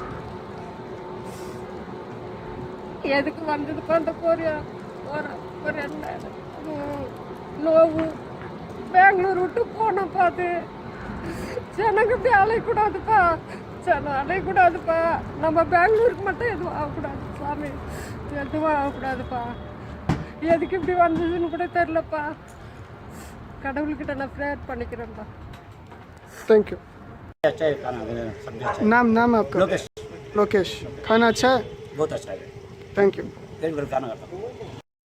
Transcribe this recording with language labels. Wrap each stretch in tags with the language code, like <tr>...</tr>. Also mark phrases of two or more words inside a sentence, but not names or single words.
<ta>எதுக்கு வந்ததுப்பா அந்த கொரியா ஒரு என்ன நோவு, பெங்களூர் விட்டு போனப்பா, அது ஜனங்க அலையக்கூடாதுப்பா, ஜனம் அலையக்கூடாதுப்பா, நம்ம பெங்களூருக்கு மட்டும் எதுவும் ஆகக்கூடாது சாமி, எதுவும் ஆகக்கூடாதுப்பா, எதுக்கு இப்படி வந்ததுன்னு கூட தெரிலப்பா, கடவுள்கிட்ட நான் ப்ரேயர் பண்ணிக்கிறேன்ப்பா।</ta> <en>Thank you.</en> <hi>अच्छा है खाना, सब अच्छा है। नाम आपका? लोकेश। लोकेश, खाना अच्छा है? बहुत अच्छा है।</hi> <en>Thank you.</en> <hi>पेट भर खाना खाता हूँ।</hi>